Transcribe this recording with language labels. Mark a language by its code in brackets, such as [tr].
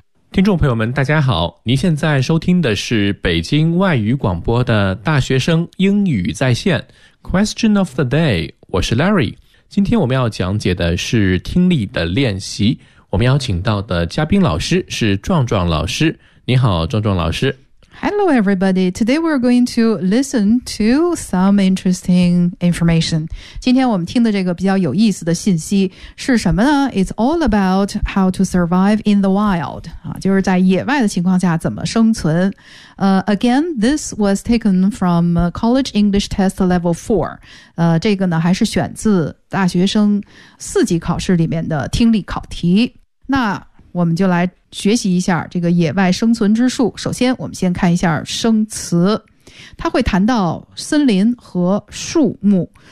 [zh] 听众朋友们大家好，您现在收听的是北京外语广播的大学生英语在线 Question of the day， 我是 Larry。今天我们要讲解的是听力的练习，我们邀请到的嘉宾老师是壮壮老师。你好壮壮老师。 [en] Hello everybody. Today we're going to listen to some interesting information. [zh] 今天我们听的这个比较有意思的信息是什么呢？ [en] It's all about how to survive in the wild. [zh] 就是在野外的情况下怎么生存。 [en] Again, this was taken from College English Test Level 4. [zh] 这个呢还是选自大学生四级考试里面的听力考题。那我们就来学习一下这个野外生存之术。首先我们先看一下生词，它会谈到森林和树木。